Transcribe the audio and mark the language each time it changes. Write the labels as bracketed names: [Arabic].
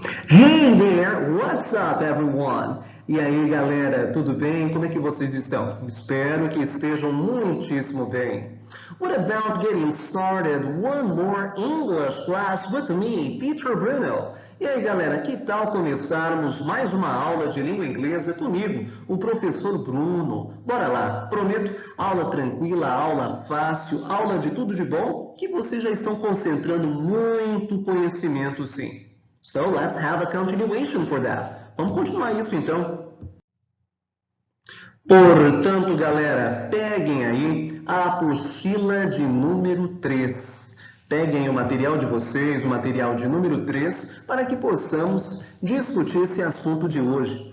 [English] Hey there, what's up everyone? [Portuguese] E aí galera, tudo bem? Como é que vocês estão? Espero que estejam muitíssimo bem. [English] What about getting started one more English class with me, Teacher Bruno? [Portuguese] E aí galera, que tal começarmos mais uma aula de língua inglesa comigo, o professor Bruno? Bora lá, prometo aula tranquila, aula fácil, aula de tudo de bom, que vocês já estão concentrando muito conhecimento sim. [English] So let's have a continuation for that. [Portuguese] Vamos continuar isso então. Portanto, galera, peguem aí a apostila de número 3. Peguem o material de vocês, o material de número 3, para que possamos discutir esse assunto de hoje.